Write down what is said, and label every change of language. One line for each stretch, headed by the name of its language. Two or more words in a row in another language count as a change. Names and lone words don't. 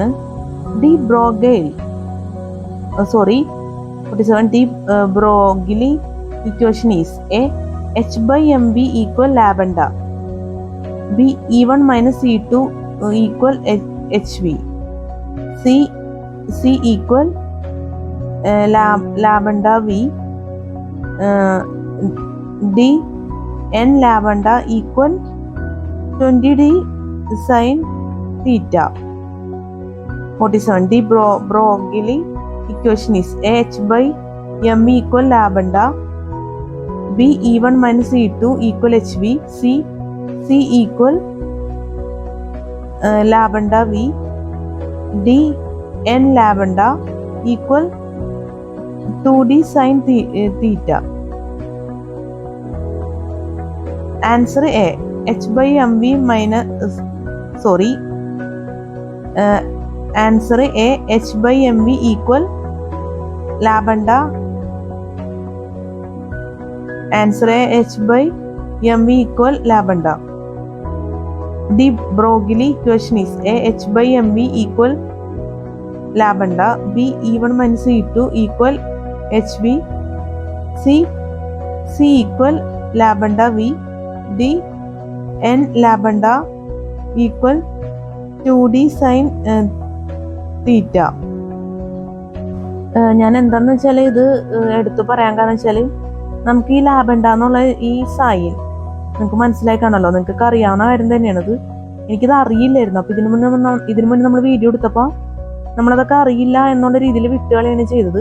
English: De Broglie equation is A. H/mv equal lambda, B. E1 minus E2 equal HV, C equal lambda V, D. N lambda equal 20D sin theta. 47. The Broglie equation is A. H/m equal lambda, B. E1 minus E2 equal HV, C equal lambda V, D. N lambda equal 2D sin theta. Answer A. H/mv minus answer A. H/mv equal lambda Answer A, H/mv equal lambda. The Broglie equation is A, H/mv equal lambda. B, E1 minus E2 equal HV. C, C equal lambda V. D, N lambda equal 2D sin theta.
Malayalam: ഞാൻ എന്താന്ന് വെച്ചാൽ ഇത് എടുത്തു പറയാൻ കാരണം വെച്ചാൽ നമുക്ക് ഈ ലാബണ്ട എന്നുള്ള ഈ സൈൻ നിങ്ങൾക്ക് മനസ്സിലായി കാണല്ലോ, നിങ്ങൾക്ക് അറിയാവുന്ന കാര്യം തന്നെയാണിത്. എനിക്കിത് അറിയില്ലായിരുന്നു. അപ്പൊ ഇതിനു മുന്നേ നമ്മൾ വീഡിയോ എടുത്തപ്പോൾ നമ്മളതൊക്കെ അറിയില്ല എന്നുള്ള രീതിയിൽ വിട്ടുകളയാണ് ചെയ്തത്.